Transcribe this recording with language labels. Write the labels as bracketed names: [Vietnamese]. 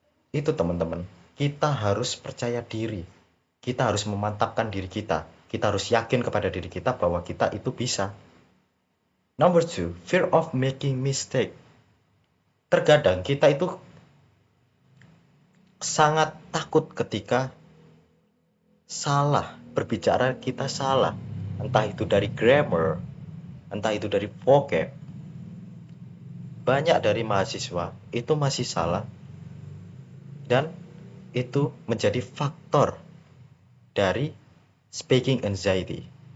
[Indonesian] Itu teman-teman, kita harus percaya diri. Kita harus memantapkan diri kita. Kita harus yakin kepada diri kita bahwa kita itu bisa. [English] Number 2, fear of making mistake. [Indonesian] Terkadang kita itu sangat takut ketika salah, berbicara kita salah. Entah itu dari grammar, entah itu dari vocab. Banyak dari mahasiswa itu masih salah, dan itu menjadi faktor dari [English] speaking anxiety.